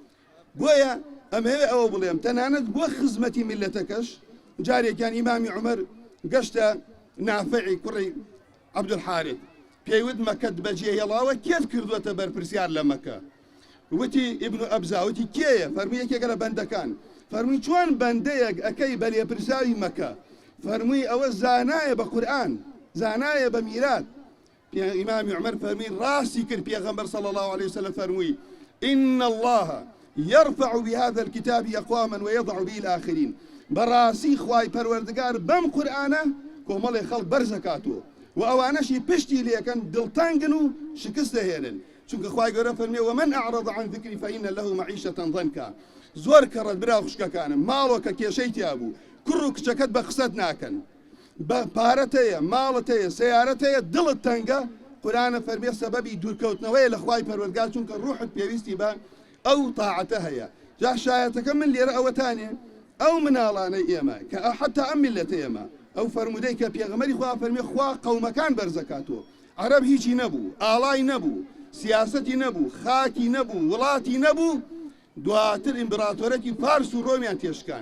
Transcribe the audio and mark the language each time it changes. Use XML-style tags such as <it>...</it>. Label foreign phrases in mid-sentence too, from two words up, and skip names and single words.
<ckb>بۆیە ئەمەوێ ئەوە بڵێم تەنانەت بۆ خزمەتی میلەتەکەش جارێکیان ئیمامی عومەر گەشتە نافعی کوڕی عەبدولحارث پێیوت مەکەت بەجێ هێڵاوە کێت کردووەتە بەرپرسیار لە مەکە وتی ئیبن ئەبزا وتی کێیە فەرمووی یەکێکە لە بەندەکان فەرمووی چۆن بەندەیەک ئەەکەی بە لێپرساوی مەکە فەرمووی ئەوە زانایە بە قورئان زانایە بە میرات. ئیمامی عومەر فەرمووی ڕاستی کرد پێغەمبەر</ckb> <ar>صلی الله عليه وسلم</ar> <ckb>فەرمووی</ckb> <ar>إن الله يرفع بهذا الكتاب أقواما ويضع به الآخرين.</ar> <ckb>بەڕاستی خوای پەروەردگار بەم قورئانە کۆمەڵی خەڵک بەرزەکاتوە و ئەوانەشی پشتی لێکەن دڵتانگن و شکست دەهێنن چونکە خوای گەورە فەرمێ</ckb> <ar>ومن أعرض عن ذكري فإن له معيشة ضنكا.</ar> <ckb>زۆر کەڕەت برا خوشکەکانم ماڵۆکە کێشەی تیا بوو کوڕ و کچەکەت بە قسەت ناکەن بە پارەت هەیە ماڵت هەیە سەیارەت هەیە دڵت تەنگە قورئانە فەرمێ سەبەبی دوورکەوتنەوەیە لە خوای پەروەردگار چونکە ڕوحت پێویستی بە ئەو تاعەتە هەیە. جا شایەتەکە من لێرە ئەوەتانێ ئەو مناڵانەی ئێمە کە حتا ئەم میلەتە ئێمە ئەو فەرمودەی کە پێغەمبەری خوا فەرمێ خوا قەومەکان بەرزەکاتەوە عەرەب هیچی نەبوو ئاڵای نەبوو سیاسەتی نەبوو خاکی نەبوو وڵاتی نەبوو دواتر ئیمپراتۆرەتی فارس و ڕۆمیان تێشکان.</ckb>